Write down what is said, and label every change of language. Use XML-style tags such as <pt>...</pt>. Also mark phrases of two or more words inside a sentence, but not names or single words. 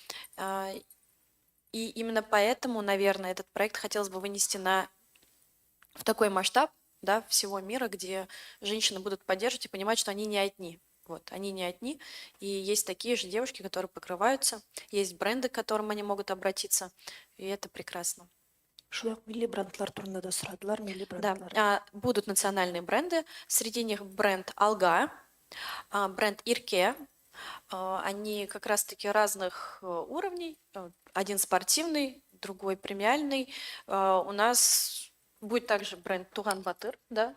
<ru>И именно поэтому, наверное, этот проект хотелось бы вынести в такой масштаб, да, всего мира, где женщины будут поддерживать и понимать, что они не одни. Вот, они не одни, и есть такие же девушки, которые покрываются, есть бренды, к которым они могут обратиться, и это прекрасно.</ru> <tt>Шулай ук милли брендлар турында да сұрадылар, милли</tt> <ru>Да,</ru> <tt>брендлар.</tt> <ru>будут национальные бренды, среди них бренд Алга, бренд Ирке. Они как раз-таки разных уровней, один спортивный, другой премиальный. У нас будет также бренд Туган Батыр, да?</ru>